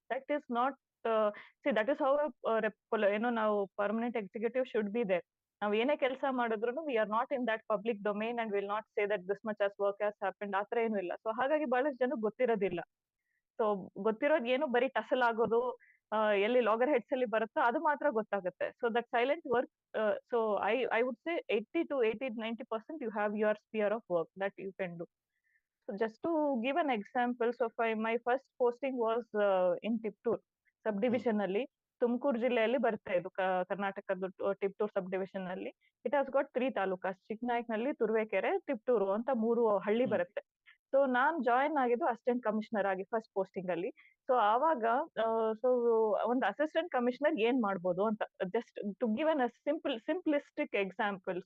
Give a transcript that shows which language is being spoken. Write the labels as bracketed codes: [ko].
[en] That is not that is how ನಾವು permanent executive should be there. [kn] ನಾವ್ ಏನೇ ಕೆಲಸ ಮಾಡಿದ್ರು [en] We are not in that public domain and will not say that this much as work has happened. [kn] ಆತರ ಏನು ಇಲ್ಲ. So ಹಾಗಾಗಿ ಬಹಳಷ್ಟು ಜನ ಗೊತ್ತಿರೋದಿಲ್ಲ. ಸೊ ಗೊತ್ತಿರೋದು ಏನು, ಬರೀ ಟಸಲ್ ಆಗೋದು, ಎಲ್ಲಿ ಲಾಗರ್ ಹೆಡ್ಸ್ ಅಲ್ಲಿ ಬರುತ್ತೋ ಅದು ಮಾತ್ರ ಗೊತ್ತಾಗುತ್ತೆ. [en] So that silent work, so I would say 80 to 90% you have your sphere of work that you can do. So just to give an example, so my first posting was in Tiptur sub division ಅಲ್ಲಿ, [kn] ತುಮಕೂರು ಜಿಲ್ಲೆಯಲ್ಲಿ ಬರುತ್ತೆ ಇದು, [en] ಕರ್ನಾಟಕದ Tiptur sub division ಅಲ್ಲಿ. It has got 3 talukas, [kn] Chiknayakanahalli, Turuvekere, Tiptur ಅಂತ 3 ಹಳ್ಳಿ ಬರುತ್ತೆ. So ನಾನ್ join ಆಗಿದ್ದು ಅಸಿಸ್ಟೆಂಟ್ ಕಮಿಷನರ್ ಆಗಿ ಫಸ್ಟ್ ಪೋಸ್ಟಿಂಗ್ ಅಲ್ಲಿ. ಸೊ ಆವಾಗ ಸೊ ಒಂದು ಅಸಿಸ್ಟೆಂಟ್ ಕಮಿಷನರ್ ಏನ್ ಮಾಡ್ಬೋದು ಅಂತ, [en] Just to give an simplistic example.